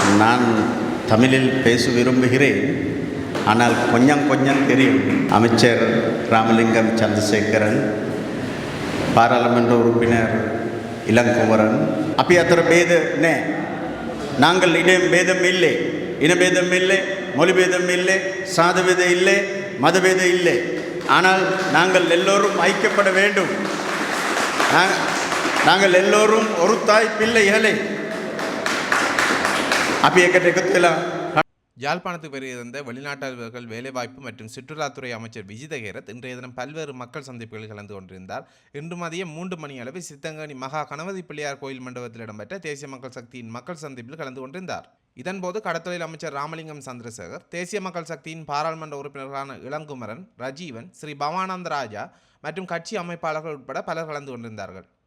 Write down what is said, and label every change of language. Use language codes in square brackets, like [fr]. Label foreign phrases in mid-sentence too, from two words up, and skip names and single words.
[ta] நான் தமிழில் பேச விரும்புகிறேன். ஆனால் கொஞ்சம் கொஞ்சம் தெரியும். அமைச்சர் ராமலிங்கம் சந்திரசேகரன், பாராளுமன்ற உறுப்பினர் இளங்குமரன், [si] අපි අතර ભેද නැහැ. [ta] நாங்கள் பேதம் இல்லை, இனபேதம் இல்லை, மொழிபேதம் இல்லை, சாதபேதம் இல்லை, மதபேதம் இல்லை. ஆனால் நாங்கள் எல்லோரும் ஐக்கியப்பட வேண்டும். நாங்கள் எல்லோரும் ஒரு தாய் பிள்ளைகளை [si] අපි එකට එකතු වෙලා [ta] யாழ்ப்பாணத்துக்கு வருகின்ற வெளிநாட்டவர்கள் வேலைவாய்ப்பு மற்றும் சுற்றுலாத்துறை அமைச்சர் விஜித கேரத் இன்றைய தினம் பல்வேறு மக்கள் சந்திப்புகளில் கலந்து கொண்டிருந்தார். இன்று மதியம் 3 மணி அளவில் சித்தங்கனி மகா கணபதி பிள்ளையார் கோயில் மண்டபத்தில் இடம்பெற்ற தேசிய மக்கள் சக்தியின் மக்கள் சந்திப்பில் கலந்து கொண்டிருந்தார். இதன்போது கடத்தொழில் அமைச்சர் ராமலிங்கம் சந்திரசேகர், தேசிய மக்கள் சக்தியின் பாராளுமன்ற உறுப்பினர்களான இளங்குமரன், ரஜீவன், ஸ்ரீ பவானந்த ராஜா மற்றும் கட்சி அமைப்பாளர்கள் உட்பட பலர் கலந்து கொண்டிருந்தார்கள்.